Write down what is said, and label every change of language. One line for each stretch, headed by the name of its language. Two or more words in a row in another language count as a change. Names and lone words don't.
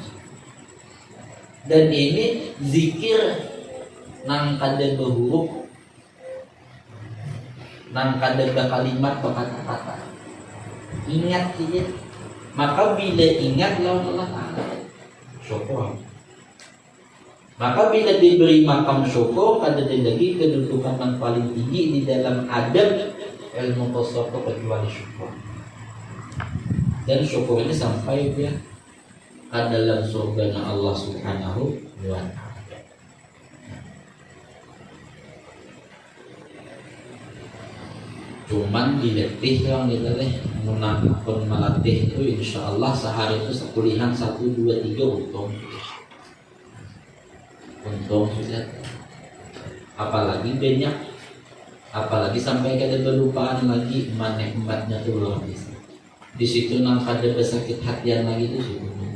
Banjar: Dan ini zikir nang kada berhuruf, nang kada berkalimat berkata-kata.
Indonesian: Ingat dia.
Banjar: Maka bila ingat lawan Allah Ta'ala, syukur.
Indonesian: Maka bila diberi makam syukur,
Banjar: kada ada lagi kedudukan yang paling tinggi di dalam adab ilmu tasawuf kecuali syukur.
Indonesian: Dan syukur ini sampai dia ke dalam surga
Arabic: الله سبحانه وتعالى.
Banjar: Cuman dilatih yang kita pun melatih itu,
Arabic: إن شاء الله
Banjar: sehari itu sekulihan 1, 2, 3 untung sudah. Apalagi banyak, apalagi sampai kada berlupaan lagi ematnya tuh luar biasa. Di situ nang kada bersakit hatian lagi tuh situ.